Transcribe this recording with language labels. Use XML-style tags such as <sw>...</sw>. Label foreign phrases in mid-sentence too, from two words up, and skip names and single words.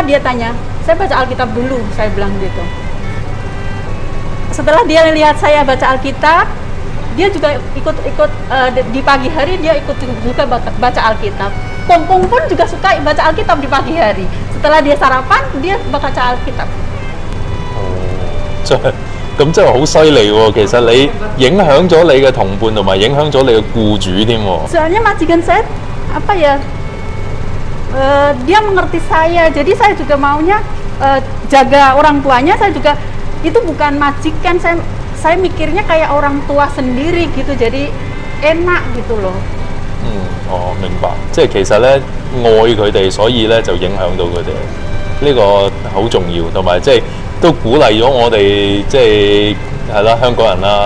<id>Dia tanya, saya baca Alkitab dulu, saya bilang gitu. Setelah dia lihat saya baca Alkitab, dia juga ikut di pagi hari dia ikut juga baca Alkitab. Kongkong pun juga suka baca Alkitab di pagi hari. Setelah dia sarapan, dia baca Alkitab.</id> <yue>咁真係好犀利喎！其實你影響咗你嘅同伴，同埋影響咗你嘅僱主添喎。</yue> <id>Soalnya majikan saya apa ya? Dia mengerti saya, jadi saya juga maunya jaga orang tuanya. Saya juga itu bukan majikan, saya mikirnya kayak orang tua sendiri gitu, jadi enak gitu loh.</id> <yue>明白。即係其實咧愛佢哋，所以咧就影響到佢哋，呢個好重要，同埋即係都鼓勵咗我哋即係啦香港人啦。</yue>